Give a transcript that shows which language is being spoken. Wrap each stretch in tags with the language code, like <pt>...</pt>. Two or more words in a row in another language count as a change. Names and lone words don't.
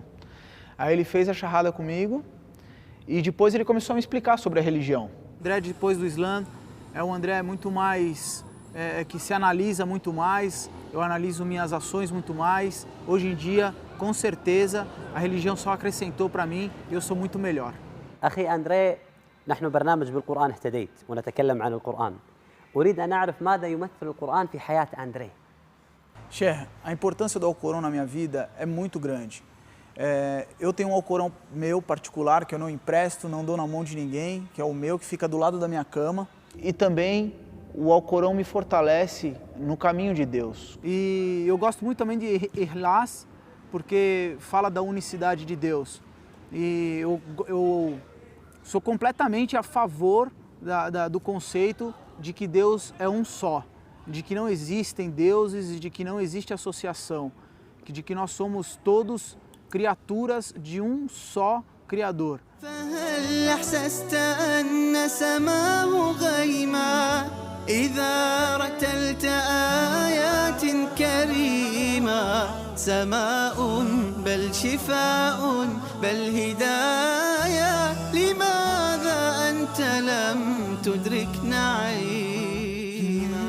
<pt>Aí ele fez a shahada comigo e depois ele começou a me explicar sobre a religião. O André, depois do Islã, é um André muito mais... que se analisa muito mais, eu analiso minhas ações muito mais. Hoje em dia, com certeza, a religião só acrescentou para mim e eu sou muito melhor.</pt> <ar>أخي أندري نحن برنامج بالقرآن اهتديت ونتكلم عن القرآن. أريد أن أعرف ماذا يمثل القرآن في حياة أندري.</ar> <pt>Sheikh, a importância do Alcorão na minha vida é muito grande. Eu tenho um Alcorão meu particular que eu não empresto, não dou na mão de ninguém, que é o meu, que fica do lado da minha cama. E também o Alcorão me fortalece no caminho de Deus. E eu gosto muito também de Ikhlas, porque fala da unicidade de Deus. E eu sou completamente a favor do conceito de que Deus é um só, de que não existem deuses e de que não existe associação, de que nós somos todos criaturas de um só Criador.</pt> <ar>فهل أحسست أن سماه غيما إذا رتلت آيات كريمة سماء بل شفاء بل هداية لماذا أنت لم تدرك نعيما.</ar>